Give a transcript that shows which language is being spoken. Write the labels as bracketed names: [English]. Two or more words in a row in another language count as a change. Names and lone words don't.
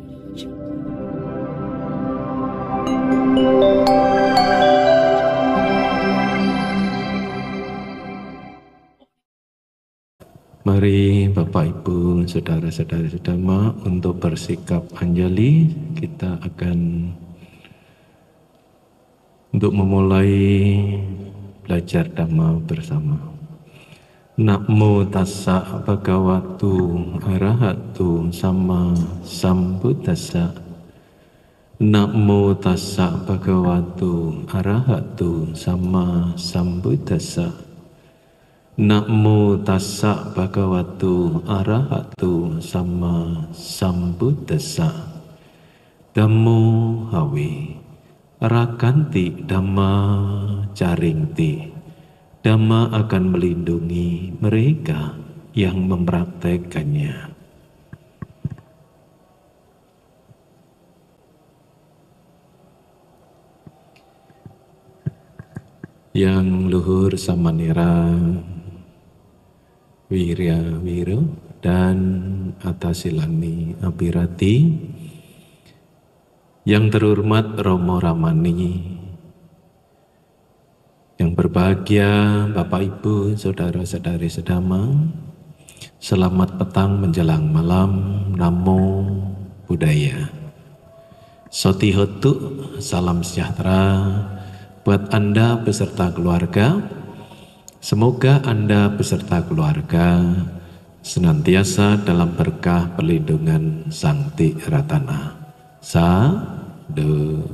[Indonesian] Mari Bapak Ibu, Saudara-saudari Dhamma untuk bersikap anjali. Kita akan untuk memulai belajar Dhamma bersama. [Pali] Namo tassa bhagavato arahato sama sambuddhassa. Namo tassa bhagavato arahato sama sambuddhassa. Namo tassa bhagavato arahato sama sambuddhassa. Dhammo hawe rakanti dhamma caringti. [Indonesian] Dhamma akan melindungi mereka yang mempraktekannya. Yang luhur samanera Wirya Wiro dan Atasilani Abirati, yang terhormat Romo Ramani, yang berbahagia Bapak Ibu, Saudara-saudari sedama, selamat petang menjelang malam. [Pali] Namo Buddhaya. Sotihotu, [Indonesian] salam sejahtera buat Anda beserta keluarga. Semoga Anda beserta keluarga senantiasa dalam berkah perlindungan Sang Tiratana. [Pali] Sadhu.